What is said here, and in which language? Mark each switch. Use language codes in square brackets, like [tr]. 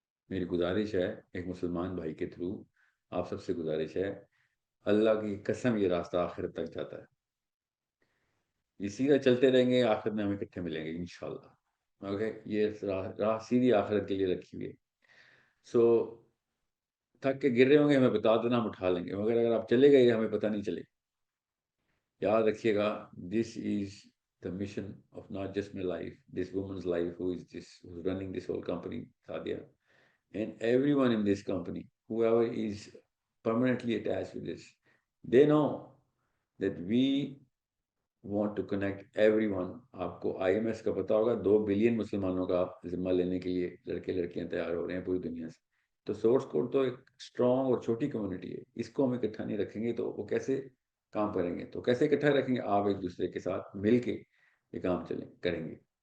[ur] میری گزارش ہے ایک مسلمان بھائی کے تھرو آپ سب سے گزارش ہے، اللہ کی قسم یہ راستہ آخرت تک جاتا ہے. یہ سیدھا چلتے رہیں گے، آخرت میں ہمیں اکٹھے ملیں گے انشاءاللہ. اوکے، یہ راہ سیدھی آخرت کے لیے رکھی ہوئی ہے. سو تھک کے گر رہے ہوں گے ہمیں بتا دینا، ہم اٹھا لیں گے، مگر اگر آپ چلے گئے ہمیں پتہ نہیں چلے. یاد رکھیے گا، [en] This is the mission of not just my life, this woman's life who's running this whole company, Sadia, and everyone in this company, whoever is permanently attached with this, they know that we want to connect everyone. [ur] آپ کو I am S کا پتا ہوگا، 2 billion مسلمانوں کا ذمہ لینے کے لیے لڑکے لڑکیاں تیار ہو رہے ہیں پوری دنیا سے. تو سورس کوڈ تو ایک اسٹرانگ اور چھوٹی کمیونٹی ہے، اس کو ہم اکٹھا نہیں رکھیں گے تو وہ کیسے کام کریں گے؟ تو کیسے اکٹھا رکھیں گے؟ آپ ایک دوسرے کے ساتھ مل کے یہ کام کریں گے.